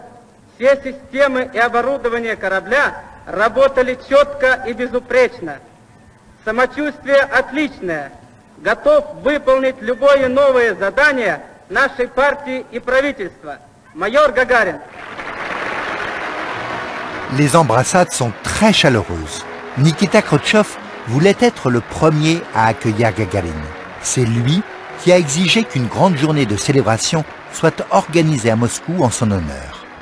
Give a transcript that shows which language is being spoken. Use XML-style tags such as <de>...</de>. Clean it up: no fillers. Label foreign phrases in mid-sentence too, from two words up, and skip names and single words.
<ru>Все системы и оборудование корабля работали четко и безупречно. Самочувствие отличное. Готов выполнить любое новое задание нашей партии и правительства. Майор Гагарин.</ru> <fr>Les embrassades sont très chaleureuses. Nikita Khrouchtchev voulait être le premier à accueillir Gagarine. C'est lui qui a exigé qu'une grande journée de célébration soit organisée à Moscou en son honneur.</fr>